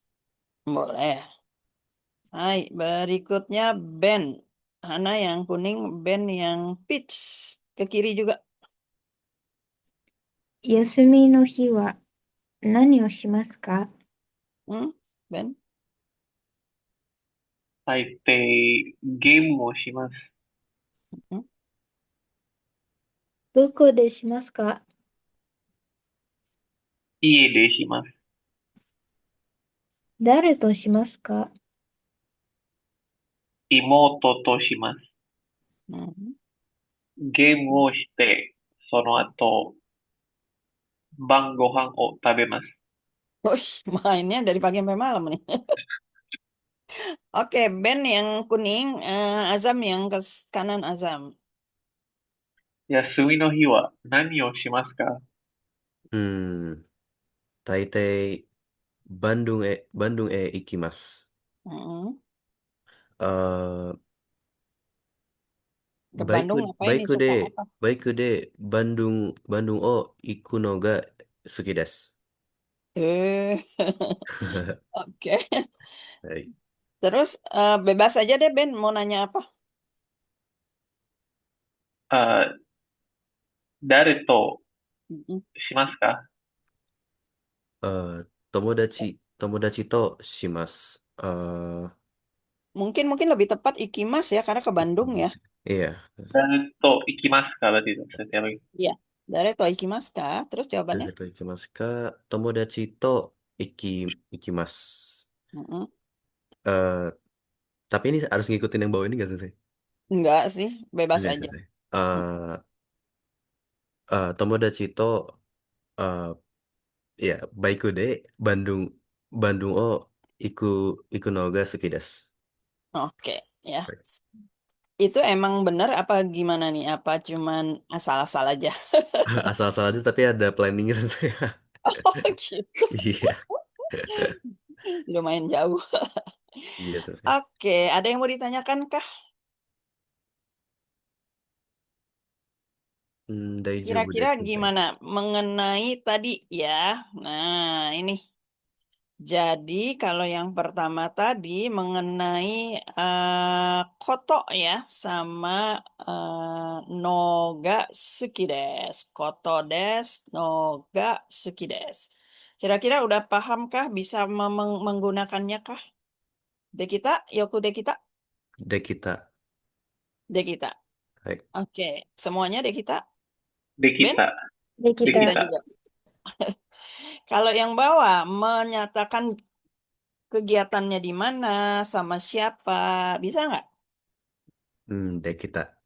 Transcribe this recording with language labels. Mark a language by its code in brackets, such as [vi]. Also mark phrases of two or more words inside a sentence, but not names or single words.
[id] boleh. Hai, berikutnya Ben. Hana yang kuning, Ben yang peach. Ke kiri juga. [ja] 休みの日は何をしますか？ Ben? 大抵ゲームをします。どこでしますか？家でします。誰としますか？妹とします。 Hmm. ゲームをして、その後、晩ご飯を食べます。 [id] Wih, mainnya dari pagi sampai malam nih. Oke, Ben yang kuning, Azam yang ke kanan Azam. [ja] 休みの日は何をしますか？大抵バンドゥンへ行きます。 Mm-mm. Eh, [id] Ke Bandung ngapain nih, suka apa? [ja] Baiku de Bandung Bandung o iku no ga suki desu. [id] Eh, oke. Baik. Terus bebas aja deh Ben, mau nanya apa? [ja] Eh, 誰と Mm-mm. しますか? Eh, 友達とします. [id] Mungkin mungkin lebih tepat Ikimas ya, karena ke Bandung ya. [ja] Ikimasu. Iya, 誰と行きますか [id] berarti itu setiap lagi. Iya. [ja] 誰と行きます [id] kah? Terus jawabannya? [ja] 誰と行きますか友達と行きます. Mm-mm. [id] Eh, tapi ini harus ngikutin yang bawah ini nggak sih? Enggak sih, bebas Enggak aja. sih. Mm. [ja] 友達とえ、やバイクで Bandung Bandung を行く行くのが好きです. [id] Oke, ya. Itu emang benar apa gimana nih? Apa cuman asal-asal aja? Asal-asal aja tapi ada planningnya saya. Oh gitu. Iya, Lumayan jauh. iya saya. Oke, ada yang mau ditanyakan kah? [ja] Daijoubu [id] Kira-kira [ja] です先生. [id] gimana mengenai tadi ya? Nah, ini. Jadi kalau yang pertama tadi mengenai koto ya sama [ja] のが好きです. ことです、のが好きです. [id] Kira-kira udah pahamkah bisa menggunakannya kah? [ja] できた、よくできた, Dekita. dekita. Hai. [id] Oke, semuanya dekita. Ben, [ja] Dekita, De kita, dekita dekita. [id] juga. Kalau yang bawah menyatakan kegiatannya di mana, sama siapa, bisa nggak? [ja] Dekita.